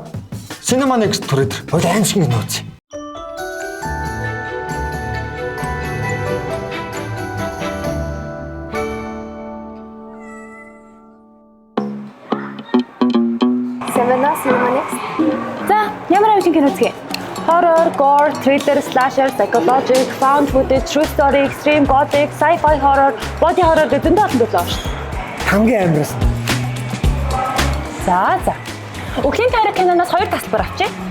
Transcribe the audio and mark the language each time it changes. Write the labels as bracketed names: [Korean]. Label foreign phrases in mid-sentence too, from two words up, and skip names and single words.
[Mongolian] Cinema Next түрээд. Өөр аимшиг кино үз. Cinema Next. За, ямар аимшиг кино үзье? [English] Horror, gore, thriller, slasher, psychological, found footage, true story, extreme, gothic, sci-fi horror, body horror [Mongolian] гэдэг дэндээ олон төлөв шүү. Хамгийн амарс. За. Өглөөний тайраг киноноос 2 тасалбар авчи.